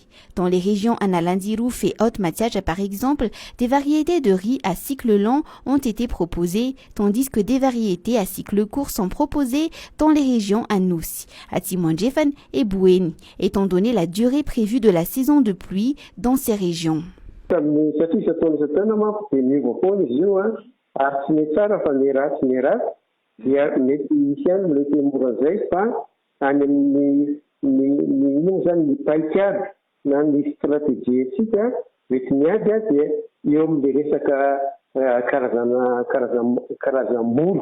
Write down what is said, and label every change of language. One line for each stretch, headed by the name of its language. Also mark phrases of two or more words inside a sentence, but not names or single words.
French: Dans les régions Analindiruf et Haute-Mathiaja par exemple, des variétés de riz à cycle long ont été proposées, tandis que des variétés à cycle court sont proposées dans les régions Anoussi, Atimandjefan et Boueni, étant donné la durée prévue de la saison de pluie dans ces régions.
Malagasy: ary tsy mety tsara fa ny ratsy dia mety misy any mety moran'izay fa any amin'ny ino zany ny paikady na ny stratégie tsika mety miady dia eo amin'le resaka karazam-boly.